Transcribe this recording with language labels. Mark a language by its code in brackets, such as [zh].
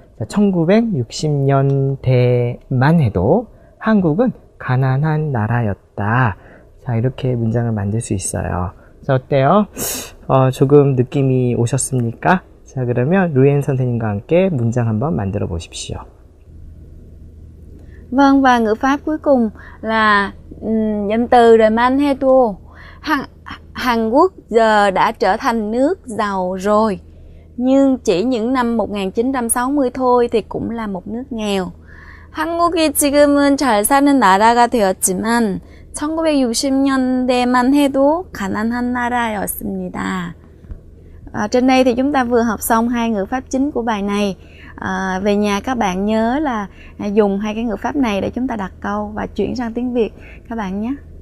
[ko] 1960년대만 해도 한국은 가난한 나라였다. 자, 이렇게 문장을 만들 수 있어요. 자, 어때요? 조금 느낌이 오셨습니까? 자, 그러면 루엔 선생님과 함께 문장 한번 만들어 보십시오. [vi] Vâng, và ngữ pháp cuối cùng là danh từ Remanhedo. Hàn Quốc giờ đã trở thành nước giàu rồi, nhưng chỉ những năm 1960 thôi thì cũng là một nước nghèo. [ko] 한국이 지금은 잘 사는 나라가 되었지만 1960년대만 해도 가난한 나라였습니다. [vi] Trên đây thì chúng ta vừa học xong hai ngữ pháp chính của bài này. Về nhà các bạn nhớ là dùng hai cái ngữ pháp này để chúng ta đặt câu và chuyển sang tiếng Việt các bạn nhé.